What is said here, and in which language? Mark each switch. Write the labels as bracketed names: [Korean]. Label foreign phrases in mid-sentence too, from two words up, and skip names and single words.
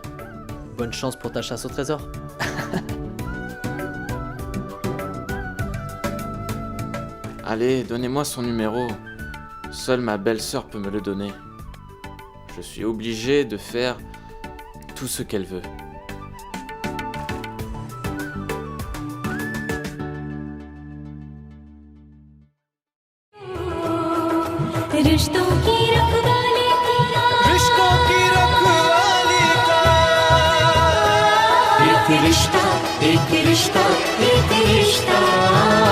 [French] Bonne chance pour ta chasse au trésor. Allez, donnez-moi son numéro. Seule ma belle-sœur peut me le donner. Je suis obligé de faire tout ce qu'elle veut. [Hindi] रिश्तों की रखवाली का रिश्तों की रखवाली का एक रिश्ता एक रिश्ता एक रिश्ता